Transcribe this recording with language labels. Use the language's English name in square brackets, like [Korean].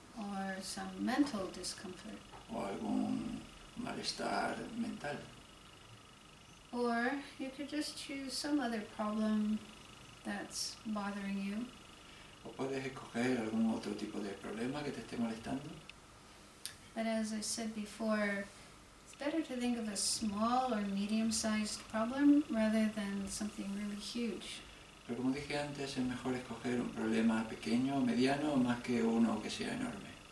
[English] Or some mental discomfort. [Spanish] O algún malestar mental. [English] Or you could just choose some other problem that's bothering you. [Spanish] O puedes escoger algún otro tipo de problema que te esté molestando. [English] But as I said before, it's better to think of a small or medium-sized problem rather than something really huge. [Spanish] Pero como dije antes, es mejor escoger un problema pequeño o mediano más que uno que sea enorme.